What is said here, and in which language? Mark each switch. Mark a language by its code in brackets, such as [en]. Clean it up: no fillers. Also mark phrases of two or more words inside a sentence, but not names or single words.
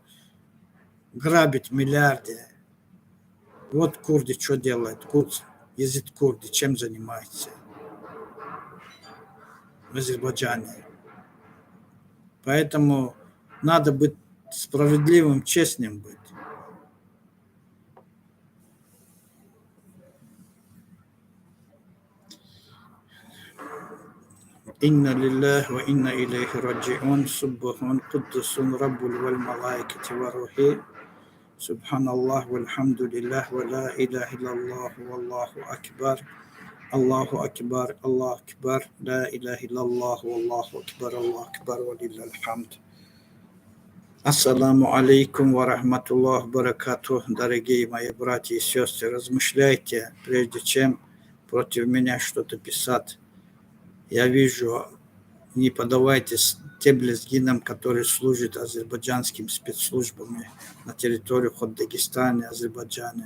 [ru] Грабит миллиарды. Вот курды что делают? Язык курды чем занимается в Азербайджане? Поэтому надо быть справедливым, честным быть. [ar] إنا لله وإنا إليه راجعون. سبوح قدوس رب الملائكة والروح. سبحان الله والحمد لله ولا إله إلا الله والله أكبر. الله أكبر، الله أكبر، لا إله إلا الله والله أكبر، الله أكبر ولله الحمد. السلام عليكم ورحمة الله وبركاته. [ru] Дорогие мои братья и сестры, размышляйте, прежде чем против меня что-то писать. Я вижу, не подавайтесь тем лезгинам, которые служат азербайджанским спецслужбами на территории хоть Дагестана, Азербайджана.